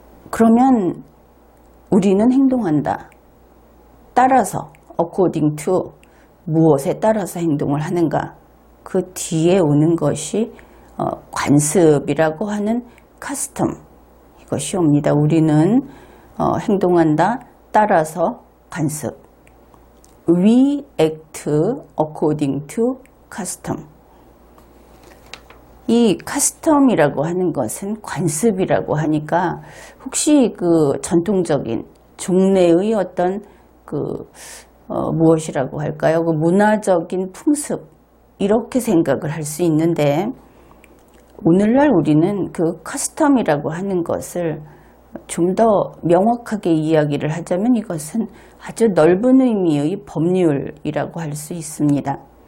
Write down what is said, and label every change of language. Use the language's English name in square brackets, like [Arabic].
[Korean] 그러면 우리는 행동한다. 따라서 [English] according to [Korean] 무엇에 따라서 행동을 하는가? 그 뒤에 오는 것이 관습이라고 하는 custom, 이것이 옵니다. 우리는 행동한다. 따라서 관습. [English] We act according to custom. [Korean] 이 custom이라고 하는 것은 관습이라고 하니까 혹시 그 전통적인 종래의 어떤 무엇이라고 할까요? 그 문화적인 풍습, 이렇게 생각을 할 수 있는데, 오늘날 우리는 그 커스텀이라고 하는 것을 좀 더 명확하게 이야기를 하자면 이것은 아주 넓은 의미의 법률이라고 할 수 있습니다.